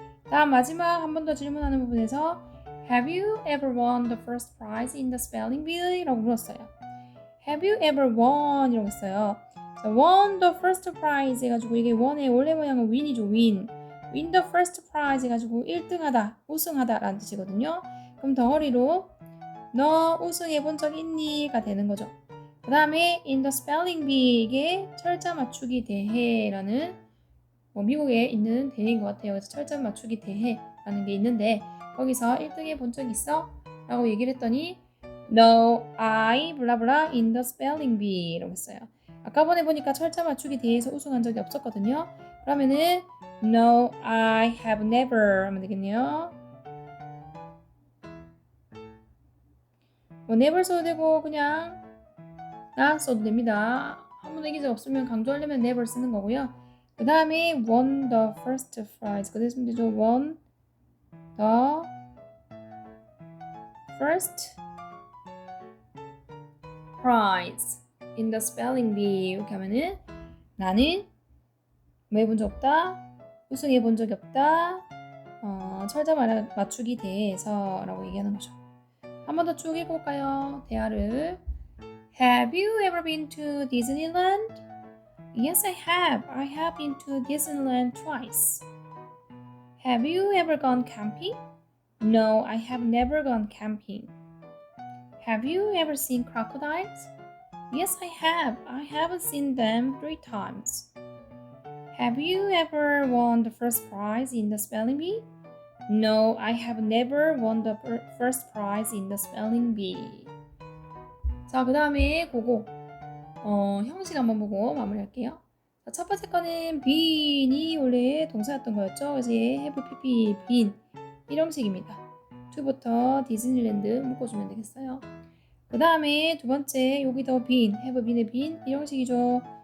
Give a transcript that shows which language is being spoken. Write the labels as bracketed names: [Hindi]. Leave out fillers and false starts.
[Korean] 다음 마지막 한 번 더 질문하는 부분에서 [English] Have you ever won the first prize in the spelling bee? [Korean] 라고 물었어요. [English] Have you ever won? [Korean] 이라고 했어요. 자, won the first prize 해가지고 이게 won의 원래 모양은 win이죠, win. win the first prize 해가지고 1등하다, 우승하다 라는 뜻이거든요. 그럼 덩어리로 너 우승해 본 적 있니?가 되는 거죠. 그 다음에 in the spelling bee 이게 철자 맞추기 대회라는 미국에 있는 대회인 것 같아요. 그래서 철자 맞추기 대회라는 게 있는데 거기서 1등 해본 적 있어? 라고 얘기를 했더니 [English] No, I [Korean] 블라블라 in the spelling bee 이라고 했어요. 아까 번에 보니까 철자 맞추기 대회에서 우승한 적이 없었거든요. 그러면은 [English] No, I have never [Korean] 하면 되겠네요. 뭐 never 써도 되고 그냥 not 써도 됩니다. 한 번도 이긴 적 없으면 강조하려면 never 쓰는 거고요. 그 다음에 [English] won the first prize. [Korean] 그대로 쓰면 되죠. [English] won the first prize in the spelling bee. [Korean] 이렇게 하면은 나는 뭐 해본 적 없다. 우승해 본 적이 없다. 철자 맞추기 대회에서라고 얘기하는 거죠. 한 번 더 쭉 읽어볼까요? 대화를. [English] Have you ever been to Disneyland? Yes, I have. I have been to Disneyland twice. Have you ever gone camping? No, I have never gone camping. Have you ever seen crocodiles? Yes, I have. I have seen them 3 times. Have you ever won the first prize in the spelling bee? No, I have never won the first prize in the spelling bee. [Korean] 자, 그 다음에 그거 형식 한번 보고 마무리할게요. 자, 첫 번째 거는 bean이 원래 동사였던 거였죠. 그래서 얘 have pp been 이 형식입니다. to부터 디즈니랜드 묶어주면 되겠어요. 그 다음에 두 번째 여기도 been, have been의 been 이 형식이죠.